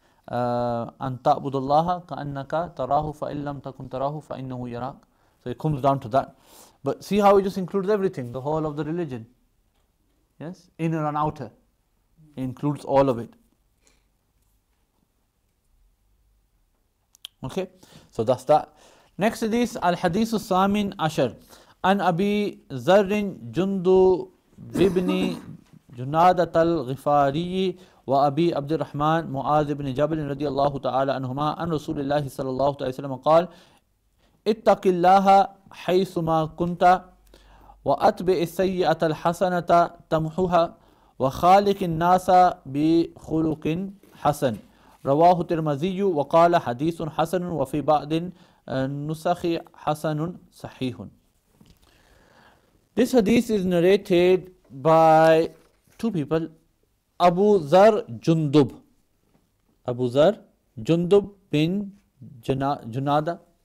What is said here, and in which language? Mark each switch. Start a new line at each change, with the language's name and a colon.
Arabic: أن تعبد الله كأنك تراه فإن لم تكن تراه فإنه يراك.
English: So it comes down to that. But see how it just includes everything, the whole of the religion. Yes, inner and outer. It includes all of it. Okay, so that's that. Next hadith,
Arabic: al-hadith as-samin ashar. An Abi Zarrin Jundu Bibni Junadat al-Ghifari وأبي عبد الرحمن معاذ بن جبل رضي الله تعالى عنهما عن رسول الله صلى الله عليه وسلم قال اتق الله حيثما كنت وأتبع السيئة الحسنة تمحها وخالق الناس بخلق حسن. رواه الترمذي وقال حديث حسن وفي بعض النسخ حسن صحيح.
English: This hadith is narrated by two people, Abu Zar Jundub. Abu Zar Jundub bin Junada.